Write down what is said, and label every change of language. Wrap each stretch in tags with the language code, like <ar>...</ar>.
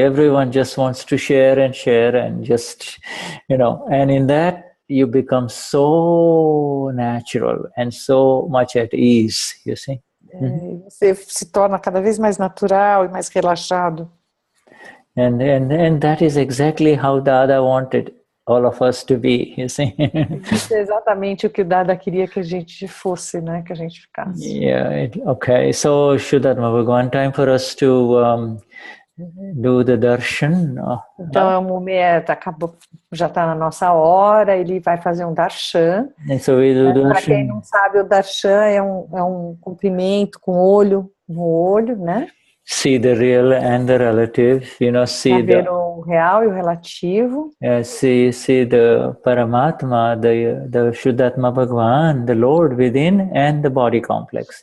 <en>Everyone just wants to share and just, and in that you become so natural and so much at ease, you see.</en> <pt>Você se torna cada vez mais natural e mais relaxado.</pt> <en>And that is exactly how Dada wanted all of us to be, you see.</en> <pt>Isso é exatamente o que o Dada queria que a gente fosse, né, que a gente ficasse. Okay.</pt> <en>So, Shuddha Bhagwan, time for us to do the darshan.</en> <pt>Então, o momento acabou, já está na nossa hora, ele vai fazer um darshan.</pt> <en>So we do darshan.</en> <pt>Para quem não sabe, o darshan é um cumprimento com o olho no olho, né?</pt> <en>See the real and the relative, see</en> <pt>ver o real e o relativo.</pt> <en>See the Paramatma, the Shuddhatma Bhagwan, the Lord within and the body complex,</en>